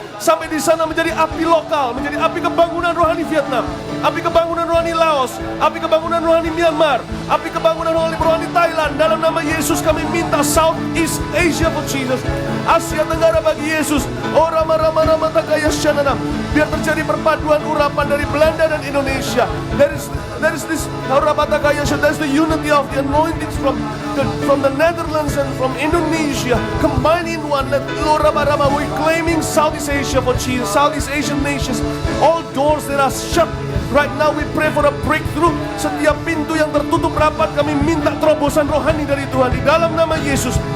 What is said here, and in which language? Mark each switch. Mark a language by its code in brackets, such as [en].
[id] Sampai di sana menjadi api lokal, menjadi api kebangunan rohani Vietnam, api kebangunan rohani Laos, api kebangunan rohani Myanmar, api kebangunan rohani Thailand. Dalam nama Yesus kami minta [en] Southeast Asia for Jesus, [id] Asia Tenggara bagi Yesus. Oh Rama Takaya Shananam. Biar terjadi perpaduan urapan dari Belanda dan Indonesia. [en] There is this Rama Takaya Shananam. There's the unity of the anointings from the Netherlands and from Indonesia combined in one. Let Lord Rama, we're claiming Southeast Asia for Jesus, Southeast Asian nations. All doors that are shut right now, we pray for a breakthrough. [id] Setiap pintu yang tertutup rapat, kami minta terobosan rohani dari Tuhan di dalam nama Yesus.